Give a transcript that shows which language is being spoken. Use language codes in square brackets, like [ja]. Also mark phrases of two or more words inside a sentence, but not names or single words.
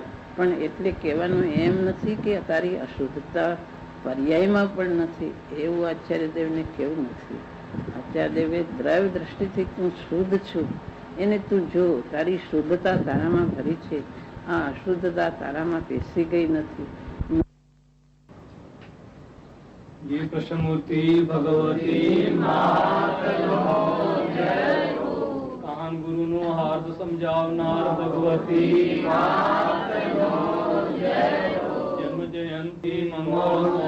[gu] પણ એટલે કહેવાનું એમ નથી કે તારી અશુદ્ધતા પર્યાયમાં પણ નથી, એવું આચાર્યદેવને કેવું નથી. આચાર્યદેવે દ્રવ્ય દ્રષ્ટિથી તું શુદ્ધ છું એને તું જો, તારી શુદ્ધતા તારામાં ભરી છે, આ અશુદ્ધતા તારામાં પેસી ગઈ નથી. એ પ્રસન્નમૂર્તિ ભગવતી કાન ગુરુ નો હાર્દ સમજાવનાર ભગવતી જન્મ જયંતી મંગલ